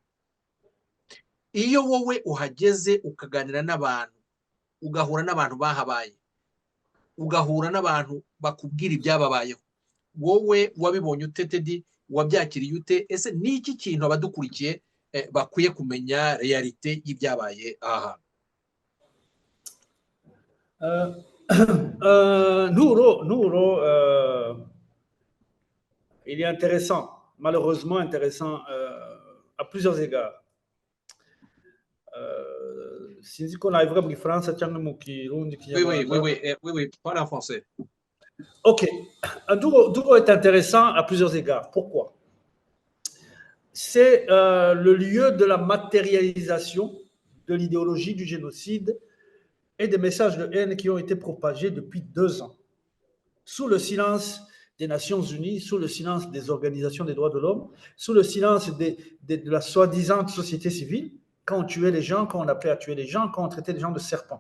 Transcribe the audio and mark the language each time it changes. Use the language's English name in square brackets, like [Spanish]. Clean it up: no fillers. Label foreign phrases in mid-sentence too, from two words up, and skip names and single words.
[Kinyarwanda] iyo wowe uhageze ukaganira n'abantu ugahura n'abantu bahabaye ugahura n'abantu bakubwira ibyababayeho wowe wabibonye ute Teddy wabyakiriye ute ese niki kintu abadukurikiye bakwiye kumenya realite y'ibyabaye aha [French] Nturo il est intéressant malheureusement intéressant à plusieurs égards. [Kinyarwanda] Sinzi ko nabivuga mu Gifaransa cyangwa mu Kirundi [French] oui parle en français. OK. Nturo est intéressant à plusieurs égards. Pourquoi? C'est le lieu de la matérialisation de l'idéologie du génocide et des messages de haine qui ont été propagés depuis 2 ans, sous le silence des Nations Unies, sous le silence des organisations des droits de l'homme, sous le silence de la soi-disant société civile, quand on tuait les gens, quand on appelait à tuer les gens, quand on traitait les gens de serpents.